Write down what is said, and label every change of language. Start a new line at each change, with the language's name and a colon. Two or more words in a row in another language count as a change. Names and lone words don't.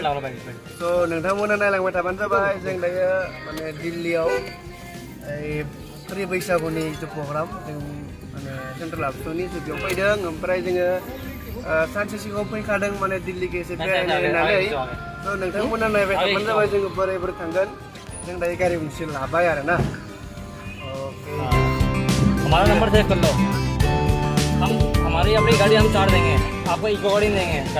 Bodo: स' नोंथांमोना नायलांबाय थाबानो जाबाय। जों दायो माने दिल्लीयाव प्रि-बैसागुनि जिथु प्रग्राम जों माने सेन्ट्रेल ABSUनि बेयाव फैदों। ओमफ्राय जोङो सानसे सिगाङाव फैखादों माने दिल्लीखौ एसे बेरायनो होननानै। स' नोंथांमोना नायबाय थाबानो जाबाय। जोङो बोरै बोरै थांगोन। जों दायो गारि गंसे लाबाय आरो ना। ओके
Hindi: हमारा नंबर सेव कर लो। हम हमारी अपनी गाड़ी हम 4 देंगे, आपको इको गाड़ी देंगे कल।